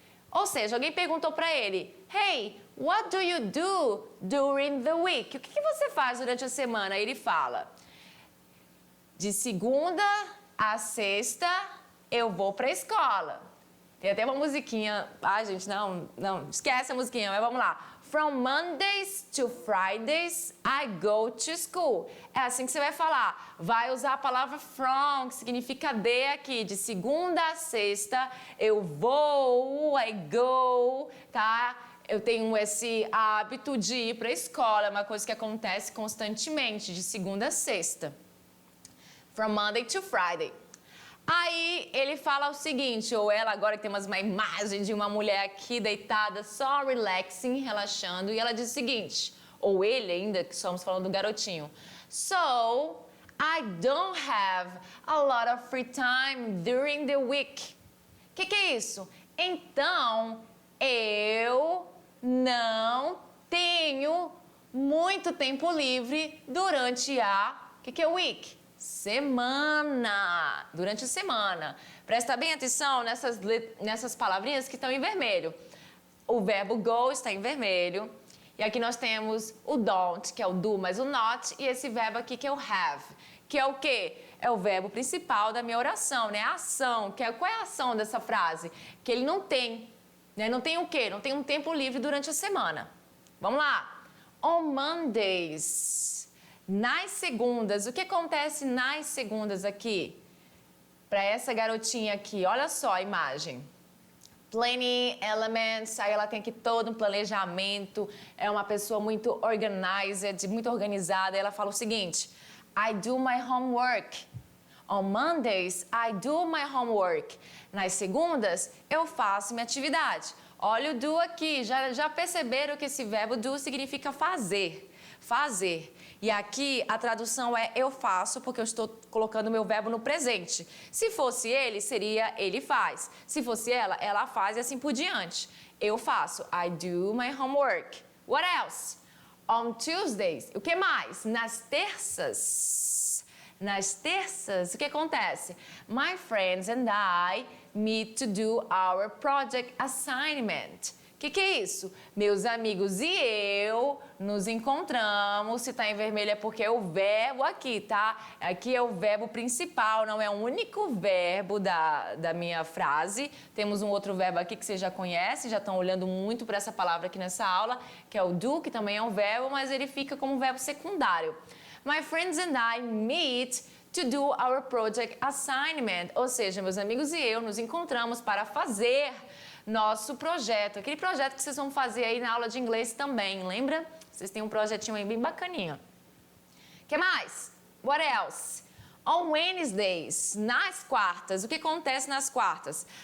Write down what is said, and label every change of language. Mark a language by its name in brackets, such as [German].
[Portuguese] Ou seja, alguém perguntou para ele, [English] hey, what do you do during the week? [Portuguese] O que você faz durante a semana? Aí ele fala, de segunda a sexta, eu vou pra escola. Tem até uma musiquinha. Ai, gente, não, esquece a musiquinha, mas vamos lá. [English] From Mondays to Fridays, I go to school. [Portuguese] É assim que você vai falar. Vai usar a palavra from, que significa de aqui. De segunda a sexta, eu vou, I go, tá? Eu tenho esse hábito de ir pra escola. É uma coisa que acontece constantemente, de segunda a sexta. From Monday to Friday. Aí ele fala o seguinte, ou ela, agora que temos uma imagem de uma mulher aqui deitada, só relaxing, relaxando, e ela diz o seguinte, ou ele ainda, que estamos falando do garotinho. So, [English] I don't have a lot of free time during the week. [Portuguese] O que é isso? Então, eu não tenho muito tempo livre durante a... O que é week? Semana. Durante a semana. Presta bem atenção nessas palavrinhas que estão em vermelho. O verbo go está em vermelho. E aqui nós temos o don't, que é o do mais o not, e esse verbo aqui que é o have, que é o quê? É o verbo principal da minha oração, né? A ação, qual é a ação dessa frase? Que ele não tem, né? Não tem o quê? Não tem um tempo livre durante a semana. Vamos lá. On Mondays, nas segundas, o que acontece nas segundas aqui? Para essa garotinha aqui, olha só a imagem. Planning elements, aí ela tem aqui todo um planejamento, é uma pessoa muito organized, muito organizada. Ela fala o seguinte: [English] I do my homework. On Mondays, I do my homework. [Portuguese] Nas segundas, eu faço minha atividade. Olha o do aqui, já perceberam que esse verbo do significa fazer. Fazer. E aqui a tradução é eu faço, porque eu estou colocando o meu verbo no presente. Se fosse ele, seria ele faz. Se fosse ela, ela faz e assim por diante. Eu faço. [English] I do my homework. What else? On Tuesdays. [Portuguese] O que mais? Nas terças. Nas terças, o que acontece? [English] My friends and I meet to do our project assignment. [Portuguese] O que é isso? Meus amigos e eu nos encontramos. Se está em vermelho é porque é o verbo aqui, tá? Aqui é o verbo principal, não é o único verbo da minha frase. Temos um outro verbo aqui que vocês já conhecem, já estão olhando muito para essa palavra aqui nessa aula, que é o do, que também é um verbo, mas ele fica como verbo secundário. [English] My friends and I meet to do our project assignment. [Portuguese] Ou seja, meus amigos e eu nos encontramos para fazer nosso projeto, aquele projeto que vocês vão fazer aí na aula de inglês também, lembra? Vocês têm um projetinho aí bem bacaninha. O que mais? [English] What else? On Wednesdays, [Portuguese] nas quartas, o que acontece nas quartas?